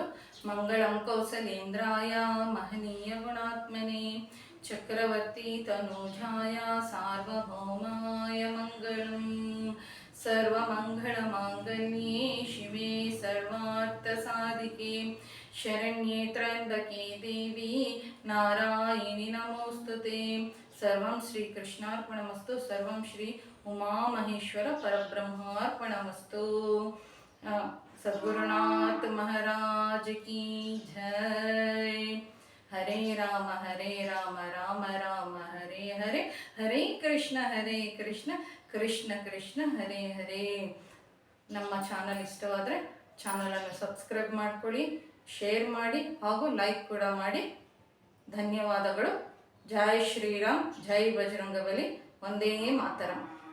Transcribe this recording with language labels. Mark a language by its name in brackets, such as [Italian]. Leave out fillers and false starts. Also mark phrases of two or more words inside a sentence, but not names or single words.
[Sanskrit] ಮಂಗಳಂ ಕೌಸಲೇಂದ್ರಾಯ ಮಹನೀಯ ಗುಣಾತ್ಮನೆ ಚಕ್ರವರ್ತಿ ತನೂಜಾಯ ಸಾರ್ವಭೌಮಾಯ ಮಂಗಳಂ. ಸರ್ವಮಂಗಳ ಮಾಂಗಲ್ಯೆ ಶಿವೆ ಸರ್ವಾರ್ಥ ಸಾಧಿಕೆ ಶರಣ್ಯೇ ತ್ರ್ಯಂಬಕೆ ದೇವಿ ನಾರಾಯಣಿ ನಮೋಸ್ತುತೆ. ಸರ್ವಂ ಶ್ರೀ ಕೃಷ್ಣಾರ್ಪಣಮಸ್ತು. ಸರ್ವಂ ಶ್ರೀ ಉಮಾಮಹೇಶ್ವರ ಪರಬ್ರಹ್ಮಾರ್ಪಣಮಸ್ತು. [Hindi] सद्गुरुनाथ महाराज की जय. [Sanskrit] ಹರೇ ರಾಮ ರಾಮ ರಾಮ ಹರೇ ಹರೇ, ಹರೇ ಕೃಷ್ಣ ಕೃಷ್ಣ ಕೃಷ್ಣ ಹರೇ ಹರೇ. [Kannada] ನಮ್ಮ ಚಾನಲ್ ಇಷ್ಟವಾದರೆ ಚಾನಲನ್ನು ಸಬ್ಸ್ಕ್ರೈಬ್ ಮಾಡ್ಕೊಳ್ಳಿ, ಶೇರ್ ಮಾಡಿ ಹಾಗೂ ಲೈಕ್ ಕೂಡ ಮಾಡಿ. [Hindi] ಧನ್ಯವಾದಗಳು. जय श्रीराम, जय बजरंगबली, [Sanskrit] ವಂದೇ ಮಾತರಂ.